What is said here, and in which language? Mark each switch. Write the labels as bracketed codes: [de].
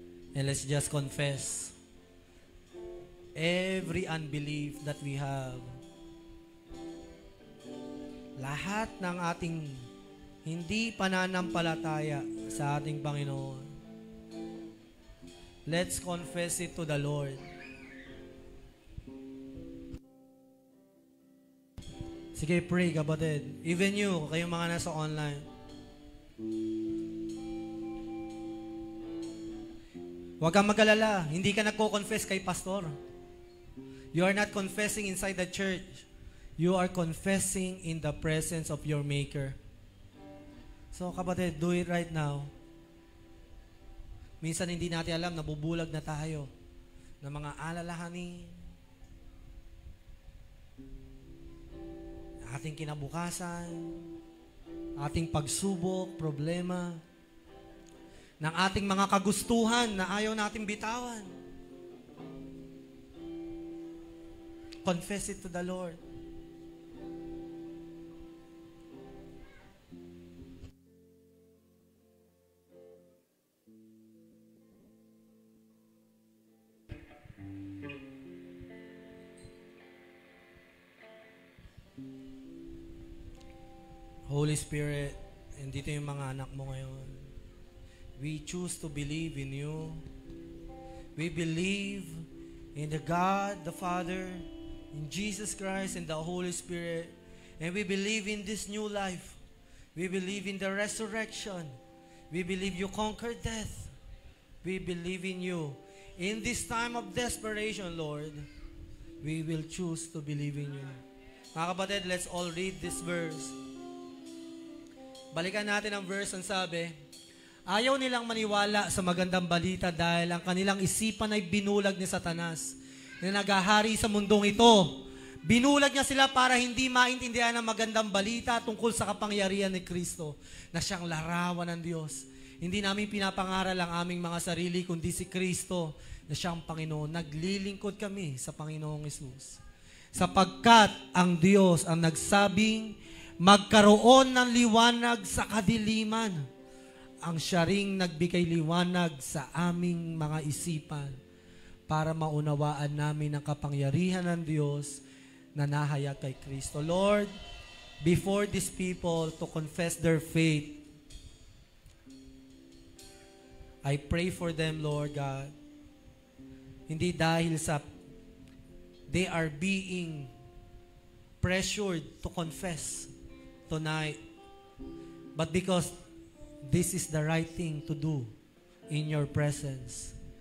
[en] And let's just confess every unbelief that we have. [tl] Lahat ng ating hindi pananampalataya sa ating Panginoon. [en] Let's confess it to the Lord. [tl] Sige, [en] pray [tl] kapatid. [en] Even you, [tl] kayong mga nasa online. Huwag kang mag-alala. Hindi ka nagko-confess kay pastor. [en] You are not confessing inside the church. You are confessing in the presence of your Maker. So kapatid, do it right now. [tl] Minsan hindi natin alam, nabubulag na tayo ng mga alalahanin, ating kinabukasan, ating pagsubok, problema, ng ating mga kagustuhan na ayaw natin bitawan. [en] Confess it to the Lord. [tl] Holy Spirit, andito yung mga anak mo ngayon. [en] We choose to believe in you. We believe in the God, the Father, in Jesus Christ, and the Holy Spirit. And we believe in this new life. We believe in the resurrection. We believe you conquered death. We believe in you. In this time of desperation, Lord, we will choose to believe in you. [tl] Mga kapatid, [en] let's all read this verse. [tl] Balikan natin ang verse ang sabi, ayaw nilang maniwala sa magandang balita dahil ang kanilang isipan ay binulag ni Satanas na naghahari sa mundong ito. Binulag niya sila para hindi maintindihan ang magandang balita tungkol sa kapangyarihan ni Kristo na siyang larawan ng Diyos. Hindi namin pinapangaral ang aming mga sarili kundi si Kristo na siyang Panginoon. Naglilingkod kami sa Panginoong Hesus. Sapagkat ang Diyos ang nagsabing magkaroon ng liwanag sa kadiliman. Ang siya ring nagbigay liwanag sa aming mga isipan para maunawaan namin ang kapangyarihan ng Diyos na nahayag kay Kristo. [en] Lord, before these people to confess their faith, I pray for them, Lord God, [tl] hindi dahil sa [en] they are being pressured to confess tonight, but because this is the right thing to do in your presence.